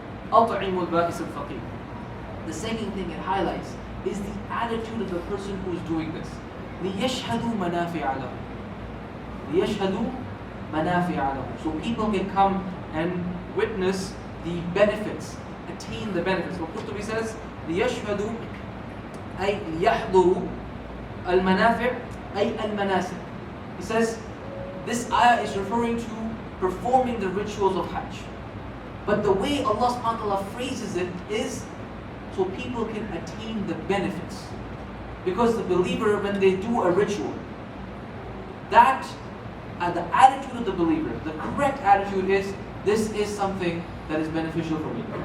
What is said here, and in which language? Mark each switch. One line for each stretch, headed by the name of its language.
Arabic: أَطْعِمُوا الْبَائِسَ الْفَقِيرَ.
English: The second thing it highlights is the attitude of the person who is doing this.
Arabic: لِيَشْهَدُوا مَنَافِعَ لَهُمْ. لِيَشْهَدُوا مَنَافِعَ لَهُمْ.
English: So people can come and witness the benefits, attain the benefits. So Khutbah says,
Arabic: لِيَشْهَدُوا أي لِيَحْضُرُوا الْمَنَافِعَ أي الْمَنَاسِكَ.
English: He says, this ayah is referring to performing the rituals of Hajj. But the way Allah subhanahu wa ta'ala phrases it is so people can attain the benefits. Because the believer, when they do a ritual, that the attitude of the believer, the correct attitude is, this is something that is beneficial for me.